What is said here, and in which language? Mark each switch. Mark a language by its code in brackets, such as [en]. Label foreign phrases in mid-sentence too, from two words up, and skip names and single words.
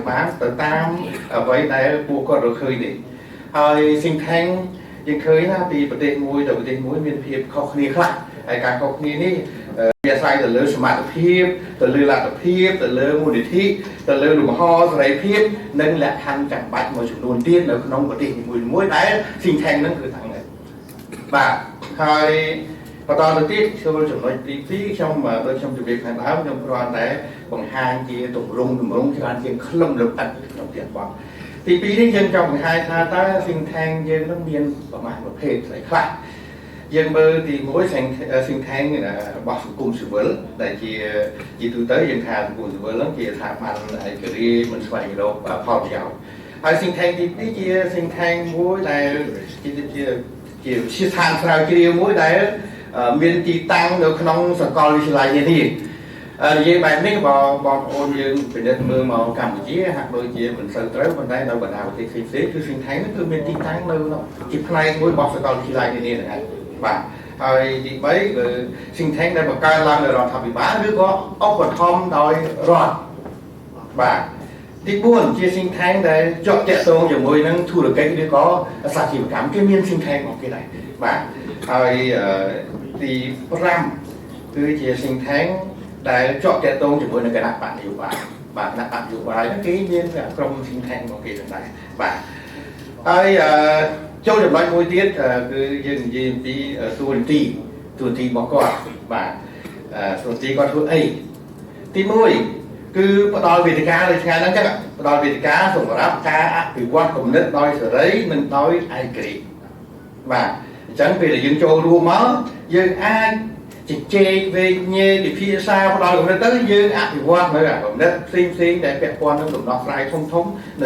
[km] បានទៅតាមអ្វីដែលពួកគាត់រកឃើញនេះហើយสิ่งថែងយើងឃើញថាពីប្រទេសមួយទៅប្រទេសមួយមានភាពខុសគ្នាខ្លះហើយការខុសគ្នានេះវាអាស្រ័យទៅលើសមត្ថភាពទៅលើលទ្ធភាពទៅលើមូលនិធិទៅលើលំហសេរីភាពនិងលក្ខខណ្ឌចាំបាច់មួយចំនួនទៀតនៅក្នុងប្រទេសនីមួយៗដែលสิ่งថែងហ្នឹងគឺថាហ្នឹងបាទហើយបន្តទៅទៀតចូលចំណុចទី2ខ្ញុំដូចខ្ញុំជម្រាបខាងដើមខ្ញុំគ្រាន់តែ បង្ហាញជាទម្រង់ច្រើនជាងខ្លឹមលម្អិតក្នុងទៀតបងទី2នេះយើងចង់បង្ហាញថាតើ [en] think tank [km] យើងនឹងមានប្រមាណប្រភេទស្អីខ្លះយើងមើលទី1 [en] think tank [km] របស់សង្គមស៊ីវិល ដែលជាទូទៅយើងថាសង្គមស៊ីវិលហ្នឹងជាស្ថាប័នឯករាជ្យមិនស្វែងរកផលប្រយោជន៍ហើយ [en] think tank [km] ទី2ជា [en] think tank [km] មួយដែលជាស្ថានស្រាវជ្រាវ មួយដែលមានទីតាំងនៅក្នុងសាកលវិទ្យាល័យនានានិយាយបែបនេះបងប្អូនយើងពិនិត្យមើល មកកម្ពុជាហាក់ដូចជាមិនសូវត្រូវប៉ុន្តែនៅបណ្ដាប្រទេសផ្សេងៗគឺ [en] think tank [km] គឺមានទីតាំងនៅជាផ្នែកមួយរបស់សាកលវិទ្យាល័យនានាហ្នឹងបាទហើយទី3គឺ [en] think tank [km] ដែលបង្កើតឡើងដោយរដ្ឋាភិបាលឬក៏ឧបត្ថម្ភដោយរដ្ឋបាទទី4ជា [en] think tank [km] ដែលជាប់ទាក់ទងជាមួយនឹងធុរកិច្ចឬក៏សាជីវកម្មគេមាន [en] think tank [km] របស់គេដែរបាទហើយទី 5គឺជា [en] think tank [km] ដែលជាប់ទាក់ទងជាមួយនឹងគណៈបកនយោបាយបាទគណៈបកនយោបាយហ្នឹងគេមានក្រុម [en] think tank [km] របស់គេដែរបាទហើយចូលចំណុចមួយទៀតគឺយើងនិយាយអំពីតួនាទីរបស់គាត់បាទតួនាទីគាត់ធ្វើអីទី 1គឺផ្ដល់វេទិកាដូចថ្ងៃហ្នឹងចឹងផ្ដល់វេទិកាសម្រាប់ការអភិវឌ្ឍគំនិតដោយសេរីនិងដោយឯករាជ្យបាទអញ្ចឹងពេលដែលយើងចូលរួមមកយើងអាចជជែកវែកញែកពិភាក្សាផ្ដល់គំនិតទៅយើងអភិវឌ្ឍនៅគំនិតផ្សេងដែលពាក់ព័ន្ធនឹងដំណោះស្រាយធំនៅ